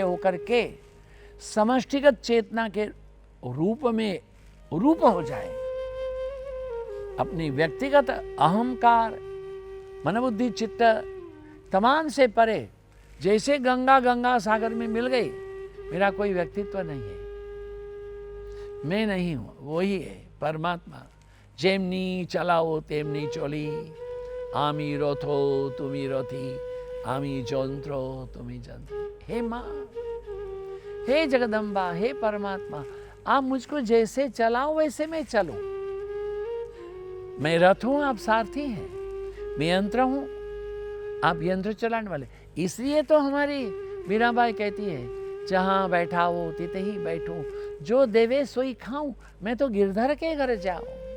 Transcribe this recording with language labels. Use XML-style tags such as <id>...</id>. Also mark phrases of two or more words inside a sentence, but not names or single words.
<hi>होकर के समष्टिगत चेतना के रूप में रूप हो जाए, अपनी व्यक्तिगत अहंकार, मनोबुद्धि चित्त तमाम से परे, जैसे गंगा सागर में मिल गई, मेरा कोई व्यक्तित्व नहीं है, मैं नहीं हूं, वही है परमात्मा।</hi> <bn>যেমনি চালাও তেমনি চলি, আমি রথ তুমি রথী, আমি যন্ত্র তুমি যন্ত্রী।</bn> <hi>हे माँ, हे जगदम्बा, हे परमात्मा, आप मुझको जैसे चलाओ वैसे मैं चलूं। मैं रथ हूं, आप सारथी हैं, मैं यंत्र हूं, आप यंत्र चलाने वाले। इसलिए तो हमारी मीराबाई कहती है, जहां बैठा हो तिते ही बैठूं, जो देवे सोई खाऊं, मैं तो गिरधर के घर जाऊं।</hi>